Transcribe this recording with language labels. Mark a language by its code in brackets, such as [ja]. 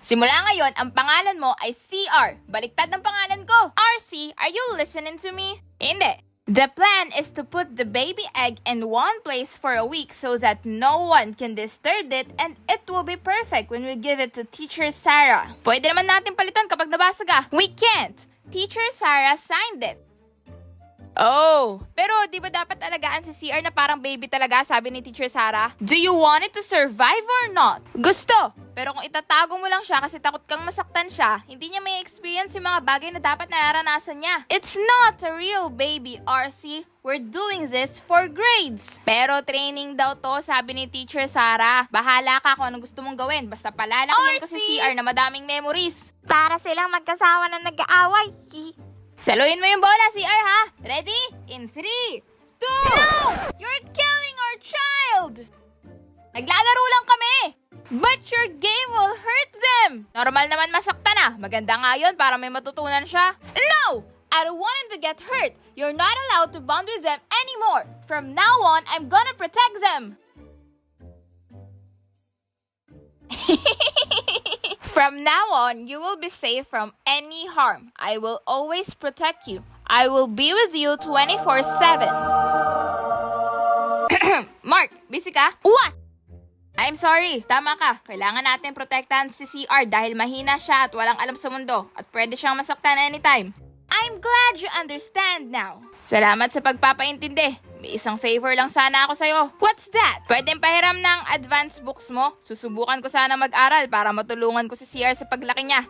[tl] Simula ngayon, ang pangalan mo ay CR. Baliktad ng pangalan ko. [en] RC, are you listening to me? [tl] Hindi. [en] The plan is to put the baby egg in one place for a week so that no one can disturb it and it will be perfect when we give it to Teacher Sarah. [tl] Pwede naman natin palitan kapag nabasag ah. [en] We can't. Teacher Sarah signed it. [tl] Oh, pero di ba dapat alagaan si CR na parang baby talaga, sabi ni Teacher Sarah? [en] Do you want it to survive or not? [tl] Gusto. Pero kung itatago mo lang siya kasi takot kang masaktan siya, hindi niya may experience yung mga bagay na dapat nararanasan niya. [en] It's not a real baby, RC. We're doing this for grades. [tl] Pero training daw to, sabi ni Teacher Sarah. Bahala ka kung anong gusto mong gawin. Basta palalakihin ko si CR na madaming memories. Para silang magkasawa na nag-aaway. Saluhin mo yung bola, CR, ha? [en] Ready? [tl] In 3, 2... [en] No! You're killing our child! [tl] Naglalaro lang kami! [en] But your game will hurt them! [tl] Normal naman masaktan ah. Maganda nga yun para may matutunan siya. [en] No! I don't want him to get hurt. You're not allowed to bond with them anymore. From now on, I'm gonna protect them. From now on, you will be safe from any harm. I will always protect you. I will be with you 24/7. Mark, busy ka? What? I'm sorry. [tl] Tama ka. Kailangan natin protektahan si CR dahil mahina siya at walang alam sa mundo at pwede siyang masaktan anytime. [en] I'm glad you understand now. [tl] Salamat sa pagpapaintindi. May isang favor lang sana ako sa'yo. [en] What's that? [tl] Pwedeng pahiram ng advance books mo? Susubukan ko sana mag-aral para matulungan ko si CR sa paglaki niya.